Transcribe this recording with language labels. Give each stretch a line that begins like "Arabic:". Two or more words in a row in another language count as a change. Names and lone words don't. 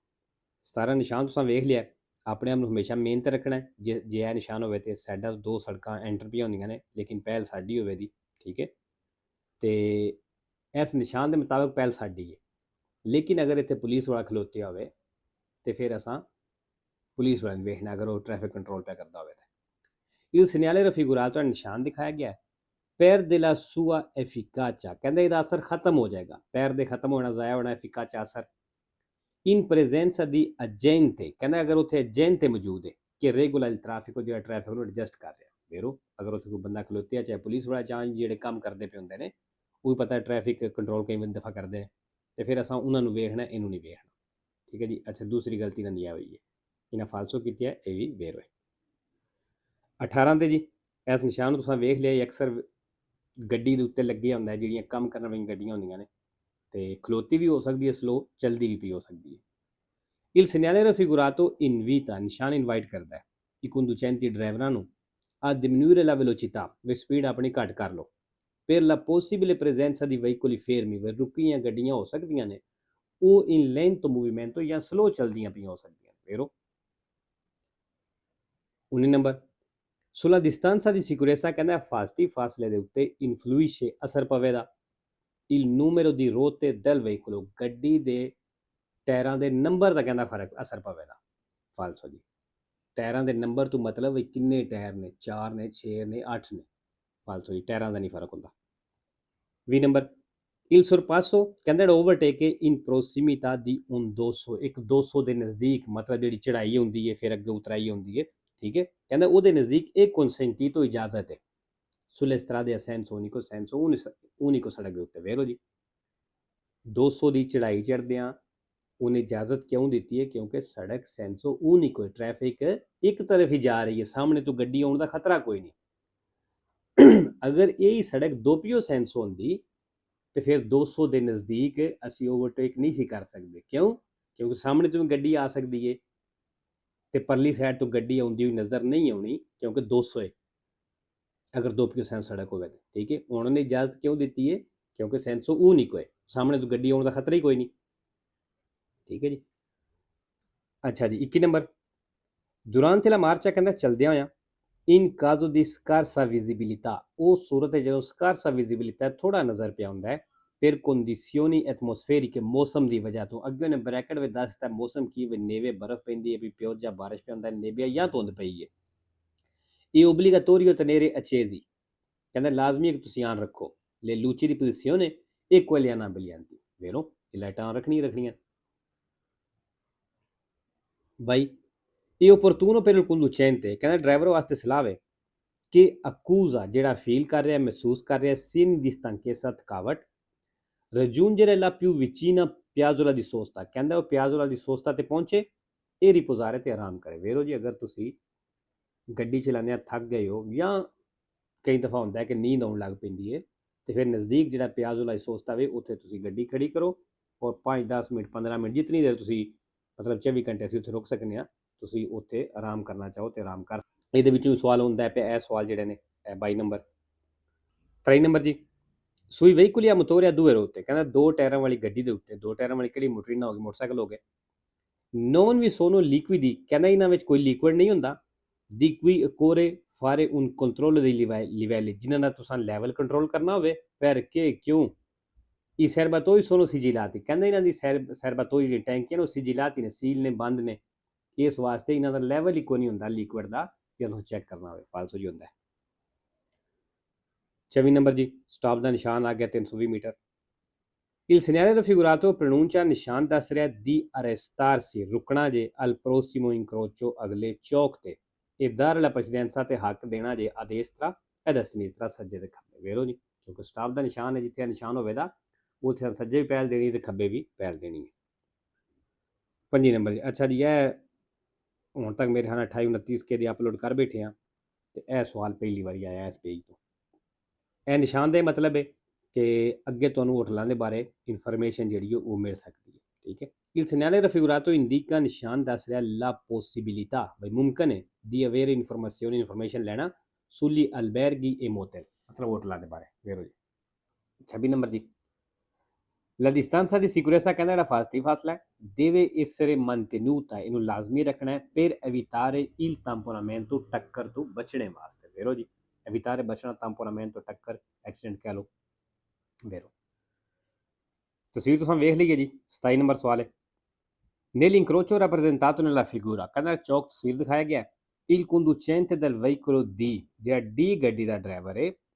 Punjabi: 17 ਨਿਸ਼ਾਨ ਤੁਸੀਂ ਵੇਖ ਲਿਆ। ਆਪਣੇ ਆਪ ਨੂੰ ਹਮੇਸ਼ਾ ਮਿਹਨਤ ਰੱਖਣਾ। ਜੇ ਇਹ ਨਿਸ਼ਾਨ ਹੋਵੇ ਤੇ ਸਾਡਾ 2 ਸੜਕਾਂ ਐਂਟਰ ਪਈਆਂ ਹੁੰਦੀਆਂ ਨੇ, ਲੇਕਿਨ ਪਹਿਲ ਸਾਡੀ ਹੋਵੇ ਦੀ, ਠੀਕ ਹੈ। ਤੇ ਇਸ ਨਿਸ਼ਾਨ ਦੇ ਮੁਤਾਬਕ ਪਹਿਲ ਸਾਡੀ ਹੈ, ਲੇਕਿਨ ਅਗਰ ਇੱਥੇ ਪੁਲਿਸ ਵਾਲਾ ਖਲੋਤੇ ਹੋਵੇ ਤੇ ਫਿਰ ਅਸਾਂ ਪੁਲਿस
Hindi: वाले देखना अगर वो ट्रैफिक कंट्रोल पे करता होवे।
Italian: Il segnale raffigurato
Hindi: है निशान दिखाया गया है।
Italian: पैर della sua efficacia कहते
Punjabi: ਇਹਦਾ ਅਸਰ ਖਤਮ ਹੋ ਜਾਏਗਾ। ਪੈਰ ਦੇ ਖਤਮ ਹੋਣਾ, ਜ਼ਾਇਆ ਹੋਣਾ, efficacia ਅਸਰ।
Italian: in presenza di agente
Punjabi: ਕਹਿੰਦਾ ਅਗਰ ਉੱਥੇ ਏਜੰਟ ਮੌਜੂਦ ਹੈ ਕਿ ਰੈਗੂਲਰ ਟ੍ਰੈਫਿਕ ਜਿਹੜਾ ਟ੍ਰੈਫਿਕ ਨੂੰ ਐਡਜਸਟ ਕਰ ਰਿਹਾ। ਵੇਰੋ ਅਗਰ ਉੱਥੇ ਕੋਈ ਬੰਦਾ ਖਲੋਤੇ ਆ, ਚਾਹੇ ਪੁਲਿਸ ਵਾਲਾ, ਚਾਹੇ ਜਿਹੜੇ ਕੰਮ ਕਰਦੇ ਪਏ ਹੁੰਦੇ ਨੇ, ਉਹ ਵੀ ਪਤਾ ਟ੍ਰੈਫਿਕ ਕੰਟਰੋਲ ਕਈ ਦਫਾ ਕਰਦੇ ਆ, ਤੇ ਫਿਰ ਅਸਾਂ ਉਹਨਾਂ ਨੂੰ ਵੇਖਣਾ, ਇਹਨੂੰ ਨਹੀਂ ਵੇਖਣਾ, ਠੀਕ ਹੈ ਜੀ। ਅੱਛਾ, ਦੂਸਰੀ ਗਲਤੀ ਇਹਨਾਂ ਦੀ ਆ ਹੋਈ ਹੈ, ਇਹਨਾਂ ਫਾਲਸੋ ਕੀਤੀ ਹੈ, ਇਹ ਵੀ ਵੇਰ ਹੋਏ। 18 ਤੇ ਜੀ, ਇਸ ਨਿਸ਼ਾਨ ਨੂੰ ਤੁਸੀਂ ਵੇਖ ਲਿਆ, ਅਕਸਰ ਗੱਡੀ ਦੇ ਉੱਤੇ ਲੱਗੇ ਹੁੰਦਾ, ਜਿਹੜੀਆਂ ਕੰਮ ਕਰਨ ਵਾਲੀਆਂ ਗੱਡੀਆਂ ਹੁੰਦੀਆਂ ਨੇ, ਤੇ ਖਲੋਤੀ ਵੀ ਹੋ ਸਕਦੀ ਹੈ, ਸਲੋ ਚਲਦੀ ਵੀ ਪਈ ਹੋ ਸਕਦੀ ਹੈ।
Italian: Il segnale raffigurato invita,
Punjabi: ਨਿਸ਼ਾਨ ਇਨਵਾਈਟ ਕਰਦਾ ਹੈ ਕਿ conducenti ਡਰਾਈਵਰਾਂ ਨੂੰ
Italian: a diminuire la velocità,
Punjabi: ਵੀ ਸਪੀਡ ਆਪਣੀ ਘੱਟ ਕਰ ਲਓ।
Italian: per la possibile presenza di veicoli fermi,
Punjabi: ਵੀ ਰੁਕੀਆਂ ਗੱਡੀਆਂ ਹੋ ਸਕਦੀਆਂ ਨੇ, ਉਹ
Italian: in lento movimento
Punjabi: ਜਾਂ ਸਲੋ ਚਲਦੀਆਂ ਪਈਆਂ ਹੋ ਸਕਦੀਆਂ ਨੇ। ਵੇਰੋ 19 ਨੰਬਰ,
Italian: sulla distanza di sicurezza
Punjabi: ਕਹਿੰਦਾ ਫਾਸਲੇ ਦੇ ਉੱਤੇ
Italian: influisce
Punjabi: ਅਸਰ ਪਵੇਗਾ
Italian: il numero di ruote del veicolo,
Punjabi: ਗੱਡੀ ਦੇ ਟਾਇਰਾਂ ਦੇ ਨੰਬਰ ਦਾ ਕਹਿੰਦਾ ਫਰਕ ਅਸਰ ਪਵੇਗਾ। ਫਾਲਸੋ ਜੀ, ਟਾਇਰਾਂ ਦੇ ਨੰਬਰ ਤੋਂ ਮਤਲਬ ਵੀ ਕਿੰਨੇ ਟਾਇਰ ਨੇ, 4 ਨੇ, 6 ਨੇ, 8 ਨੇ। ਫਾਲਸੋ ਜੀ, ਟਾਇਰਾਂ ਦਾ ਨਹੀਂ ਫਰਕ ਹੁੰਦਾ। 20 ਨੰਬਰ,
Italian: il sorpasso
Punjabi: ਕਹਿੰਦਾ ਓਵਰਟੇਕ
Italian: in prossimità di un 200,
Punjabi: ਇੱਕ 200 ਦੇ ਨਜ਼ਦੀਕ, ਮਤਲਬ ਜਿਹੜੀ ਚੜਾਈ ਹੁੰਦੀ ਹੈ ਫਿਰ ਅੱਗੇ ਉਤਰਾਈ ਹੁੰਦੀ ਹੈ, ਠੀਕ ਹੈ। ਕਹਿੰਦਾ ਉਹਦੇ ਨਜ਼ਦੀਕ ਇਹ consentito ਇਜਾਜ਼ਤ ਹੈ
Italian: sulle strade a senso unico
Punjabi: ਸੜਕ ਦੇ ਉੱਤੇ। ਵੇਰੋ ਜੀ, 200 ਦੀ ਚੜਾਈ ਚੜ੍ਹਦਿਆਂ ਉਹਨੇ ਇਜਾਜ਼ਤ ਕਿਉਂ ਦਿੱਤੀ ਹੈ? ਕਿਉਂਕਿ ਸੜਕ
Italian: senso unico
Punjabi: ਹੈ, ਟ੍ਰੈਫਿਕ ਇੱਕ ਤਰਫ ਹੀ ਜਾ ਰਹੀ ਹੈ, ਸਾਹਮਣੇ ਤੋਂ ਗੱਡੀ ਆਉਣ ਦਾ ਖਤਰਾ ਕੋਈ ਨਹੀਂ। ਅਗਰ ਇਹ ਸੜਕ
Italian: doppio senso
Punjabi: ਹੁੰਦੀ ਤੇ ਫਿਰ 200 ਦੇ ਨਜ਼ਦੀਕ ਅਸੀਂ ਓਵਰਟੇਕ ਨਹੀਂ ਸੀ ਕਰ ਸਕਦੇ। ਕਿਉਂ? ਕਿਉਂਕਿ ਸਾਹਮਣੇ ਤੋਂ ਗੱਡੀ ਆ ਸਕਦੀ ਹੈ ਤੇ ਪਰਲੀ ਸਾਈਡ ਤੋਂ ਗੱਡੀ ਆਉਂਦੀ ਹੋਈ ਨਜ਼ਰ ਨਹੀਂ ਆਉਣੀ, ਕਿਉਂਕਿ 200 ਹੈ ਅਗਰ
Italian: doppio senso
Punjabi: ਸੜਕ ਹੋਵੇ, ਠੀਕ ਹੈ। ਉਹਨਾਂ ਨੇ ਇਜਾਜ਼ਤ ਕਿਉਂ ਦਿੱਤੀ ਹੈ? ਕਿਉਂਕਿ
Italian: senso unico
Punjabi: ਹੈ, ਸਾਹਮਣੇ ਤੋਂ ਗੱਡੀ ਆਉਣ ਦਾ ਖਤਰਾ ਹੀ ਕੋਈ ਨਹੀਂ, ਠੀਕ ਹੈ ਜੀ। ਅੱਛਾ ਜੀ, 21 ਨੰਬਰ,
Italian: durante la marcia
Punjabi: ਕਹਿੰਦਾ ਚਲਦਿਆਂ ਹੋਇਆਂ
Italian: in caso di scarsa visibilità,
Punjabi: ਉਹ ਸੂਰਤ ਹੈ ਜਦੋਂ
Italian: scarsa visibilità
Punjabi: ਥੋੜਾ ਨਜ਼ਰ ਪਿਆ ਹੁੰਦਾ ਹੈ,
Italian: per condizioni atmosferiche,
Punjabi: ਮੌਸਮ ਦੀ ਵਜ੍ਹਾ ਤੋਂ। ਅੱਗੇ ਉਹਨੇ ਬ੍ਰੈਕਟ ਵਿੱਚ ਦੱਸ ਦਿੱਤਾ ਮੌਸਮ ਕੀ, ਵੀ ਨੇਵੇ ਬਰਫ਼ ਪੈਂਦੀ ਹੈ, ਵੀ ਪਿਓ ਜਾਂ ਬਾਰਿਸ਼ ਪਿਆ ਹੁੰਦਾ, ਨੇਬਿਆ ਜਾਂ ਧੁੰਦ ਪਈ ਹੈ।
Italian: ਇਹ obbligatorio tenere accesi,
Punjabi: ਕਹਿੰਦਾ ਲਾਜ਼ਮੀ ਹੈ ਕਿ ਤੁਸੀਂ ਆਨ ਰੱਖੋ
Italian: le luci di posizione e quelle annabbelanti, vero?
Punjabi: ਇਹ ਲਾਈਟਾਂ ਰੱਖਣੀਆਂ। ਬਾਈ, ਇਹ
Italian: opportuno per il conducente,
Punjabi: ਕਹਿੰਦਾ ਡਰਾਈਵਰ ਵਾਸਤੇ ਸਲਾਹ ਹੈ ਕਿ accusa, ਜਿਹੜਾ ਫੀਲ ਕਰ ਰਿਹਾ, ਮਹਿਸੂਸ ਕਰ ਰਿਹਾ,
Italian: segni di stanchezza, ਥਕਾਵਟ, raggiungere la più vicina piazzola di sosta,
Punjabi: ਕਹਿੰਦਾ ਉਹ
Italian: piazzola di sosta
Punjabi: ਤੇ ਪਹੁੰਚੇ ਇਹ ਰਿਪੋਜ਼ਾਰੇ ਤੇ ਆਰਾਮ ਕਰੇ। ਵੇਰੋ ਜੀ, ਅਗਰ ਤੁਸੀਂ ਗੱਡੀ ਚਲਾਉਂਦੇ ਥੱਕ ਗਏ ਹੋ ਜਾਂ ਕਈ ਦਫਾ ਹੁੰਦਾ ਹੈ ਕਿ ਨੀਂਦ ਆਉਣ ਲੱਗ ਪੈਂਦੀ ਹੈ, ਤੇ ਫਿਰ ਨਜ਼ਦੀਕ ਜਿਹੜਾ
Italian: piazzola di sosta
Punjabi: ਵੇ ਉੱਥੇ ਤੁਸੀਂ ਗੱਡੀ ਖੜੀ ਕਰੋ ਔਰ 5-10 ਮਿੰਟ 15 ਮਿੰਟ ਜਿੰਨੀ ਦੇਰ ਤੁਸੀਂ ਮਤਲਬ 24 ਘੰਟੇ ਅਸੀਂ ਉੱਥੇ ਰੁਕ ਸਕਨੇ ਆ, ਤੁਸੀਂ ਉੱਥੇ ਆਰਾਮ ਕਰਨਾ ਚਾਹੋ ਤੇ ਆਰਾਮ ਕਰ। ਇਹਦੇ ਵਿੱਚੋਂ ਸਵਾਲ ਹੁੰਦਾ ਪਿਆ, ਇਹ ਸਵਾਲ ਜਿਹੜੇ ਨੇ 22 ਨੰਬਰ। 23 ਨੰਬਰ ਜੀ, ਸੂਈ
Italian: veicoli a motore a due ruote,
Punjabi: ਕਹਿੰਦਾ 2 ਟਾਇਰਾਂ ਵਾਲੀ ਗੱਡੀ ਦੇ ਉੱਤੇ, 2 ਟਾਇਰਾਂ ਵਾਲੀ ਕਿਹੜੀ ਮੋਟਰੀਨਾ ਹੋ ਗਈ, ਮੋਟਰਸਾਈਕਲ ਹੋ ਗਏ।
Italian: non vi sono liquidi,
Punjabi: ਕਹਿੰਦਾ ਇਹਨਾਂ ਵਿੱਚ ਕੋਈ ਲਿਕੁਇਡ ਨਹੀਂ ਹੁੰਦਾ,
Italian: di cui occorre fare un controllo dei livelli,
Punjabi: ਜਿਨ੍ਹਾਂ ਦਾ ਤੁਸੀਂ ਲੈਵਲ ਕੰਟਰੋਲ ਕਰਨਾ ਹੋਵੇ।
Italian: perché ਕਿਉਂ? i serbatoi sono sigillati,
Punjabi: ਕਹਿੰਦਾ ਇਹਨਾਂ ਦੀ ਸਰਬਾਤੋਈ ਜਿਹੜੀ ਟੈਂਕੀਆਂ ਨੇ ਉਹ sigillati ਨੇ, ਸੀਲ ਨੇ, ਬੰਦ ਨੇ, ਇਸ ਵਾਸਤੇ ਇਹਨਾਂ ਦਾ ਲੈਵਲ ਹੀ ਕੋਈ ਨਹੀਂ ਹੁੰਦਾ ਲਿਕੁਇਡ ਦਾ ਜਦੋਂ ਚੈੱਕ ਕਰਨਾ ਹੋਵੇ। ਫਾਲਸੋ ਜੀ ਹੁੰਦਾ ਹੈ। 24 ਨੰਬਰ ਜੀ, ਸਟਾਪ ਦਾ ਨਿਸ਼ਾਨ ਆ ਗਿਆ 320 ਮੀਟਰ।
Italian: il segnale raffigurato pronuncia,
Punjabi: ਨਿਸ਼ਾਨ ਦੱਸ ਰਿਹਾ
Italian: di arrestarsi,
Punjabi: ਰੁਕਣਾ ਜੇ,
Italian: al prossimo incrocio,
Punjabi: ਅਗਲੇ ਚੌਕ ਤੇ,
Italian: e dare la precedenza,
Punjabi: ਤੇ ਹੱਕ ਦੇਣਾ ਜੇ,
Italian: a destra e a sinistra,
Punjabi: ਸੱਜੇ ਤੇ ਖੱਬੇ। ਵੇਰੋ ਜੀ, ਕਿਉਂਕਿ ਸਟਾਪ ਦਾ ਨਿਸ਼ਾਨ ਹੈ, ਜਿੱਥੇ ਨਿਸ਼ਾਨ ਹੋਵੇਗਾ ਉੱਥੇ ਸੱਜੇ ਵੀ ਪਹਿਲ ਦੇਣੀ ਤੇ ਖੱਬੇ ਵੀ ਪਹਿਲ ਦੇਣੀ ਹੈ। 25 ਨੰਬਰ ਜੀ, ਅੱਛਾ ਜੀ, ਇਹ ਹੁਣ ਤੱਕ ਮੇਰੇ ਖਿਆਲ 28-29 ਕੇ ਦੀ ਅਪਲੋਡ ਕਰ ਬੈਠੇ ਆ, ਤੇ ਇਹ ਸਵਾਲ ਪਹਿਲੀ ਵਾਰੀ ਆਇਆ ਇਸ ਪੇਜ ਤੋਂ। ਇਹ ਨਿਸ਼ਾਨ ਦਾ ਮਤਲਬ ਹੈ ਕਿ ਅੱਗੇ ਤੁਹਾਨੂੰ ਹੋਟਲਾਂ ਦੇ ਬਾਰੇ ਇਨਫੋਰਮੇਸ਼ਨ ਜਿਹੜੀ ਉਹ ਮਿਲ ਸਕਦੀ ਹੈ, ਠੀਕ ਹੈ।
Italian: Il segnale raffigurato indica
Punjabi: ਨਿਸ਼ਾਨ ਦੱਸ ਰਿਹਾ
Italian: la possibilità
Punjabi: ਬਈ ਮੁਮਕਨ ਹੈ
Italian: di avere information ਲੈਣਾ sugli alberghi e motel
Punjabi: ਮਤਲਬ ਹੋਟਲਾਂ ਦੇ ਬਾਰੇ ਵੇਰੋ ਜੀ 26 ਨੰਬਰ ਜੀ
Italian: La distanza di sicurezza
Punjabi: ਕਹਿੰਦਾ ਜਿਹੜਾ ਫਾਸਤੀ ਫਾਸਲਾ ਹੈ
Italian: deve essere mantenuta
Punjabi: ਇਹਨੂੰ ਲਾਜ਼ਮੀ ਰੱਖਣਾ ਹੈ
Italian: per evitare il tamponamento
Punjabi: ਟੱਕਰ ਤੋਂ ਬਚਣੇ ਵਾਸਤੇ ਵੇਰੋ ਜੀ evitare ਬਚਣਾ tamponamento ਟੱਕਰ ਐਕਸੀਡੈਂਟ ਕਹਿ ਲਓ ਵੇਰੋ ਤਸਵੀਰ ਤੁਸੀਂ ਵੇਖ ਲਈਏ ਜੀ 27 ਨੰਬਰ ਸਵਾਲ ਹੈ
Italian: Nell'incrocio rappresentato nella figura
Punjabi: ਕਹਿੰਦਾ ਚੌਕ ਤਸਵੀਰ ਦਿਖਾਇਆ ਗਿਆ
Italian: il conducente del veicolo D
Punjabi: ਜਿਹੜਾ D ਗੱਡੀ ਦਾ ਡਰਾਈਵਰ ਹੈ